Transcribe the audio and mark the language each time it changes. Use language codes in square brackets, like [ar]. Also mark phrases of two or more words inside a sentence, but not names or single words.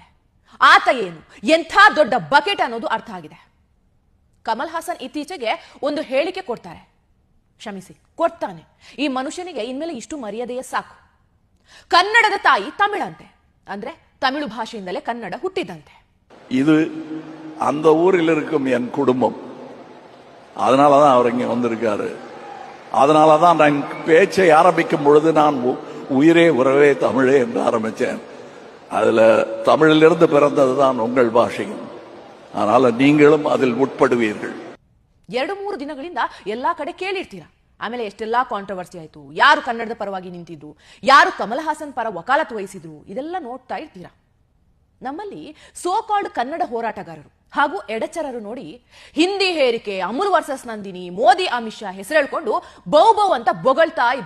[kn] ಆತ ಏನು, ಎಂಥ ದೊಡ್ಡ ಬಕೆಟ್ ಅನ್ನೋದು ಅರ್ಥ ಆಗಿದೆ. ಕಮಲ್ ಹಾಸನ್ ಇತ್ತೀಚೆಗೆ ಒಂದು ಹೇಳಿಕೆ ಕೊಡ್ತಾರೆ. ಕ್ಷಮಿಸಿ, ಕೊಡ್ತಾನೆ. ಈ ಮನುಷ್ಯನಿಗೆ ಇನ್ಮೇಲೆ ಇಷ್ಟು ಮರ್ಯಾದೆಯೇ ಸಾಕು. ಕನ್ನಡದ ತಾಯಿ ತಮಿಳಂತೆ, ಅಂದ್ರೆ தமிழ் ಭಾಷೆಯಿಂದಲೇ ಕನ್ನಡ ಹುಟ್ಟಿದಂತೆ. [ta] இது அந்த ஊரில் இருக்கும் என் குடும்பம், அதனாலதான் அவர் இங்க வந்திருக்காரு. அதனாலதான் நான் பேச்சை ஆரம்பிக்கும் பொழுது நான் உயிரே உறவே தமிழே என்று ஆரம்பிச்சேன். அதுல தமிழிலிருந்து பிறந்ததுதான் உங்கள் ಭಾಷೆயும். அதனால நீங்களும் அதில் உட்படுவீர்கள். [kn] 2-3 ದಿನಗಳಿಂದ ಎಲ್ಲಾ ಕಡೆ ಕೇಳಿರ್ತೀರಾ. ಆಮೇಲೆ ಎಷ್ಟೆಲ್ಲಾ ಕಾಂಟ್ರವರ್ಸಿ ಆಯ್ತು, ಯಾರು ಕನ್ನಡದ ಪರವಾಗಿ ನಿಂತಿದ್ರು, ಯಾರು ಕಮಲ್ ಹಾಸನ್ ಪರ ವಕಾಲತ್ತು ವಹಿಸಿದ್ರು, ಇದೆಲ್ಲ ನೋಡ್ತಾ ಇರ್ತೀರಾ. ನಮ್ಮಲ್ಲಿ [en] so called [kn] ಕನ್ನಡ ಹೋರಾಟಗಾರರು ಹಾಗೂ ಎಡಚರರು ನೋಡಿ ಹಿಂದಿ ಹೇರಿಕೆ, ಅಮುಲ್ ವರ್ಸಸ್ ನಂದಿನಿ, ಮೋದಿ ಅಮಿತ್ ಶಾ ಹೆಸರೇಳ್ಕೊಂಡು ಬೌ ಅಂತ ಬೊಗಳ್ತಾ ಇದ್ರು.